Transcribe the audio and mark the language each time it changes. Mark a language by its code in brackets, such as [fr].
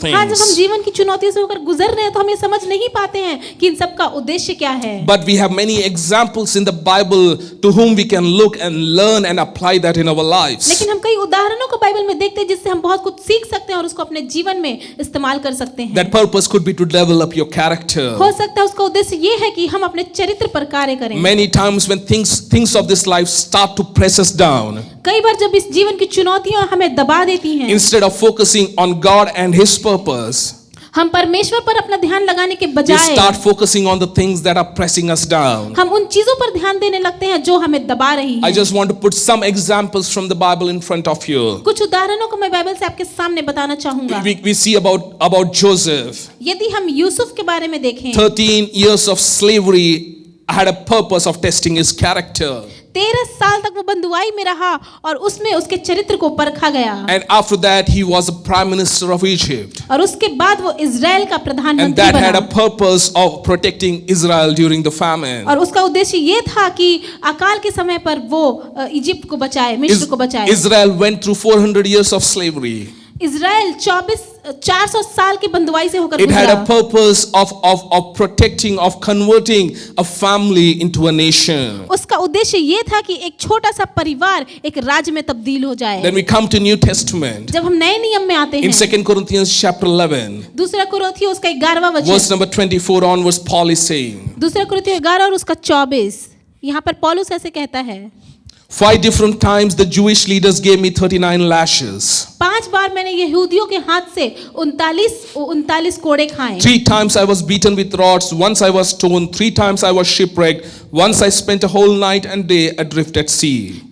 [hi] हाँ, जब हम [en] things. [hi] जीवन की चुनौतियों से होकर गुजर रहे हैं तो हम ये समझ नहीं पाते हैं कि इन सब का उद्देश्य क्या है। [en] But we have many examples in the Bible to whom we can look and learn and apply that in our lives. [hi] लेकिन हम कई उदाहरणों को बाइबल में देखते हैं जिससे हम बहुत कुछ सीख सकते हैं और उसको अपने जीवन में इस्तेमाल कर सकते हैं। [en] That purpose could be to develop your character. [hi] हो सकता है उसका उद्देश्य ये है कि हम अपने चरित्र पर कार्य करें। [en] Many times when things of this life start to press us down, [hi] कई बार जब इस जीवन की चुनौतियां हमें दबा देती हैं, [en] instead of focusing on God and His purpose, [hi] हम परमेश्वर पर अपना ध्यान लगाने के [en] we [hi] बजाय [en] start focusing on the things that are pressing us down. [hi] हम उन चीजों पर ध्यान देने लगते हैं जो हमें दबा रही [en] I [hi] हैं। [en] just want to put some examples from the Bible in front of you. [hi] कुछ उदाहरणों को मैं बाइबल से आपके सामने बताना चाहूंगा। [en] We see about Joseph. [hi] यदि हम यूसुफ के बारे में देखें, [en] 13 years of slavery had a purpose of testing his character. [hi] 13 साल तक वो बंधुआई में रहा और उसमें उसके चरित्र को परखा गया। [en] And after that, he was a prime minister of Egypt. [hi] और उसके बाद वो इज़राइल का [en] And [hi] प्रधानमंत्री [en] that had a [hi] बना। [en] purpose of protecting Israel during the famine. [hi] और उसका उद्देश्य ये था कि अकाल के समय पर वो इजिप्ट को बचाए, मिस्र को बचाए। [en] Israel went through 400 years of slavery. [hi] Israel 400 साल की बंधुआई से होकर [en] It had a [hi] गुजरा। [en] purpose of protecting, of converting a family into a nation. [hi] उसका उद्देश्य ये था कि एक छोटा सा परिवार एक राज्य में तब्दील हो जाए। [en] Then we come to New Testament. [hi] जब हम नए नियम में आते [en] In [hi] हैं, [en] 2 Corinthians chapter 11, [hi] दूसरा कुरिन्थियों उसका 11वां [en] verse [hi] वचन, [en] number 24 onwards, Paul is saying, [hi] दूसरा कुरिन्थियों 11 और उसका 24, यहाँ पर पौलुस ऐसे कहता है, [en] 5 different times the Jewish leaders gave me 39 lashes. [hi] 5 बार मैंने यहूदियों के हाथ से 39 कोड़े खाए। [en] 3 times I was beaten with rods. Once I was stoned. 3 times I was shipwrecked. Once I spent a whole night and day adrift at sea.